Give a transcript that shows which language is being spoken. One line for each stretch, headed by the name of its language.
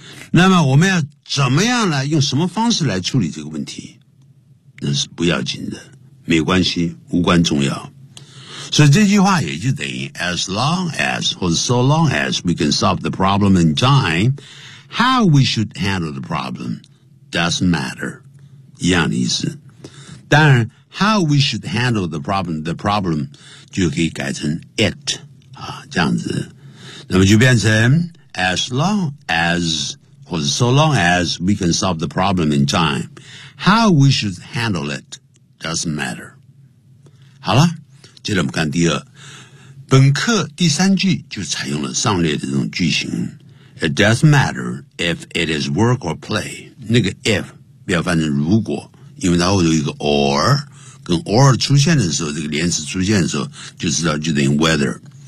Chinese: 那么我们要怎么样来用什么方式来处理这个问题，那是不要紧的，没关系，无关重要。所以这句话也就等于
English: as long as,
Chinese: 或者
English: so long as we can solve the problem in time, how we should handle the problem doesn't matter,
Chinese: 一样的意思。当然
English: how we should handle the problem
Chinese: 就可以改成 it, 啊，这样子。那么就变成
English: as long as,
Chinese: 或者
English: so long as we can solve the problem in time, how we should handle it doesn't matter.
Chinese: 好了，接着我们看第二，本课第三句就采用了上列的这种句型。
English: It doesn't matter if it is work or play.
Chinese: 那个 if 不要翻成如果，因为它后头有一个 or， 跟 or 出现的时候，这个连词出现的时候，就知道就等于 whether。